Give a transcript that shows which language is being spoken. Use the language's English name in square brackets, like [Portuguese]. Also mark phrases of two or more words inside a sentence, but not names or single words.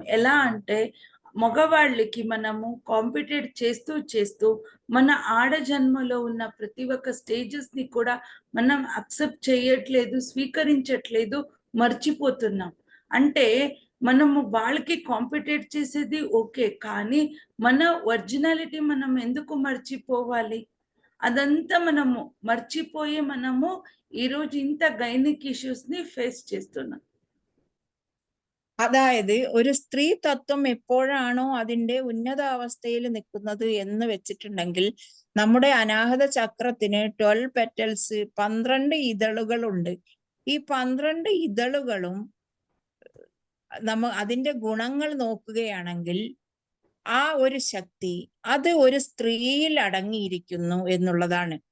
[Telugu] ఎలా అంటే మగవాళ్ళకి మనము కాంపిటేట్ చేస్తూ మన ఆడ జన్మలో ఉన్న ప్రతి ఒక్క స్టేజెస్ ని కూడా మనం అక్సెప్ట్ చేయట్లేదు, స్వీకరించట్లేదు, మర్చిపోతున్నాం. అంటే మనము వాళ్ళకి కాంపిటేట్ చేసేది ఓకే, కానీ మన ఒరిజినాలిటీ మనం ఎందుకు మర్చిపోవాలి? అదంతా మనము మర్చిపోయి మనము ఈరోజు ఇంత [English] gynic issues [Telugu] ని ఫేస్ చేస్తున్నాం. [Malayalam] അതായത് ഒരു സ്ത്രീ തത്വം എപ്പോഴാണോ അതിന്റെ ഉന്നതാവസ്ഥയിൽ നിൽക്കുന്നത് എന്ന് വെച്ചിട്ടുണ്ടെങ്കിൽ, നമ്മുടെ അനാഹത ചക്രത്തിന് 12 പെറ്റൽസ്, 12 ഇതളുകളുണ്ട്. ഈ 12 ഇതളുകളും അതിന്റെ ഗുണങ്ങൾ നോക്കുകയാണെങ്കിൽ ആ ഒരു ശക്തി അത് ഒരു സ്ത്രീയിൽ അടങ്ങിയിരിക്കുന്നു എന്നുള്ളതാണ്.